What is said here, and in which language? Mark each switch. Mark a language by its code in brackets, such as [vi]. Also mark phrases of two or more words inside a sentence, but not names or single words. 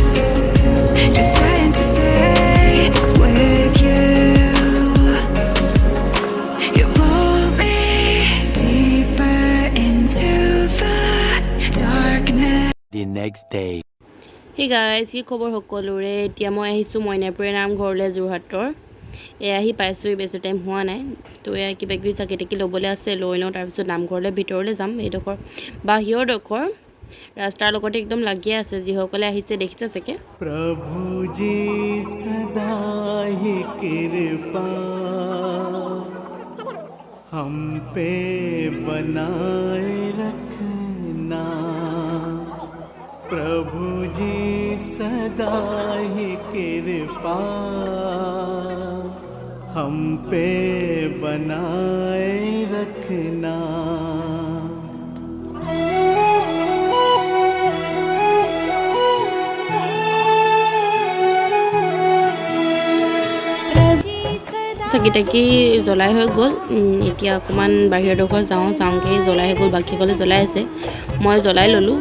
[en] Just trying to stay with you. You pull me deeper into the darkness. The next day. Hey guys, [as] কি খবৰ সকলোৰে? এতিয়া মই আহিছোঁ মইনাপুৰীয়া নামঘৰলৈ, যোৰহাটৰ। আহি পাইছোঁ, বেছি টাইম হোৱা নাই। তো কিবা কিবি চাকি তাকি ল'বলৈ আছে, লৈ লওঁ, তাৰপিছত নামঘৰলৈ ভিতৰলৈ যাম। এইডোখৰ বাহিৰডোখৰ ৰাস্তাৰ লগতে একদম লাগিয়ে আছে, যিসকলে আহিছে দেখিছে চাগে। [hi] প্ৰভু जी सदा ही कृपा हम पे बनाए रखना। प्रभु जी सदा ही कृपा हम पे बनाए रखना। [as] চাকি তাকি জ্বলাই হৈ গ'ল, এতিয়া অকণমান বাহিৰডোখৰ চাওঁগৈ, জ্বলাই হৈ গ'ল, বাকীসকলে জ্বলাই আছে, মই জ্বলাই ল'লোঁ।